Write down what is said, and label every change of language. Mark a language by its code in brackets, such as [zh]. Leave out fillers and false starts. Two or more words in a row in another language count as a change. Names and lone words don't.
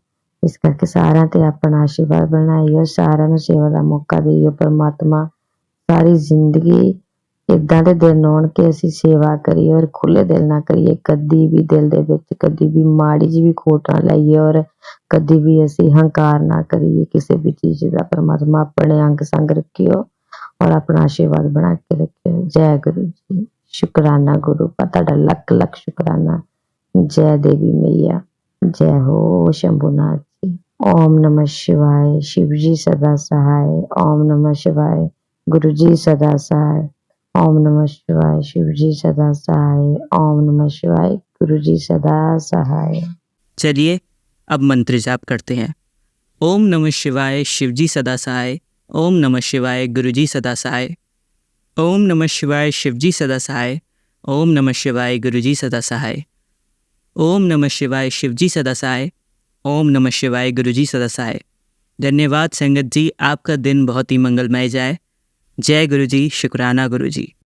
[pa] ਇਸ ਕਰਕੇ ਸਾਰਿਆਂ ਤੇ ਆਪਣਾ ਆਸ਼ੀਰਵਾਦ ਬਣਾਈਓ, ਸਾਰਿਆਂ ਨੂੰ ਸੇਵਾ ਦਾ ਮੌਕਾ ਦਿਓ ਪਰਮਾਤਮਾ। ਸਾਰੀ ਜ਼ਿੰਦਗੀ ਇਦਾਂ ਦੇ ਦਿਨ ਆਉਣ ਕਿ ਅਸੀਂ ਸੇਵਾ ਕਰੀਏ ਔਰ ਖੁੱਲੇ ਦਿਲ ਨਾਲ ਕਰੀਏ, ਕਦੀ ਵੀ ਦਿਲ ਦੇ ਵਿੱਚ ਕਦੀ ਵੀ ਮਾੜੀ ਜਿਹੀ ਵੀ ਖੋਟ ਨਾ ਲਾਈਏ ਔਰ ਕਦੀ ਵੀ ਅਸੀਂ ਹੰਕਾਰ ਨਾ ਕਰੀਏ ਕਿਸੇ ਵੀ ਚੀਜ਼ ਦਾ। [hi] परमात्मा ਆਪਣੇ अंग संग रखियो और अपना आशीर्वाद बना के रखियो। जय गुरु जी। शुकराना गुरु का, [pa] ਤੁਹਾਡਾ ਲੱਖ ਲੱਖ ਸ਼ੁਕਰਾਨਾ। [hi] जय देवी मैया, जय हो शंभुनाथ जी। ओम नमः शिवाय। शिव जी सदा सहाय। ओम नमः शिवाय। गुरु जी सदा सहाय। ओम नमः शिवाय। शिव जी सदा सहाय। ओम नमः शिवाय। गुरु जी सदा सहाय। चलिए अब मंत्र जाप करते हैं। ओम नमः शिवाय, शिव जी सदा सहाय। ओम नमः शिवाय, गुरु जी सदा सहाय। ओम नमः शिवाय, शिव जी सदा सहाय। ओम नमः शिवाय, गुरु जी सदा सहाय। ओम नमः शिवाय, शिव जी सदा सहाय। ओम नमः शिवाय, गुरु जी सदा सहाय। धन्यवाद संगत जी, आपका दिन बहुत ही मंगलमय जाए। जय गुरु जी। शुक्राना गुरु जी।